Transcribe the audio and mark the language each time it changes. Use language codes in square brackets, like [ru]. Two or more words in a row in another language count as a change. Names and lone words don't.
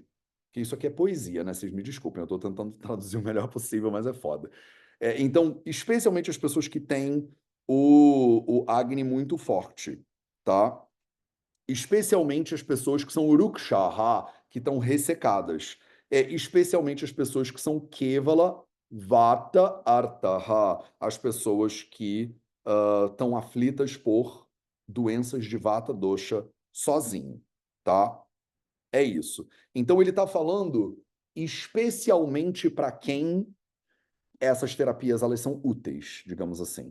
[pt] Que isso aqui é poesia, né? Vocês me desculpem, eu estou tentando traduzir o melhor possível, mas é foda. Então, especialmente as pessoas que têm o Agni muito forte, tá? especialmente as pessoas que são urukshaha, que estão ressecadas. Especialmente as pessoas que são [sa] केवल, वात, आर्तः, [pt] as pessoas que estão aflitas por doenças de [sa] वात दोष [pt] sozinho, tá? É isso. Então ele está falando especialmente para quem essas terapias elas são úteis, digamos assim.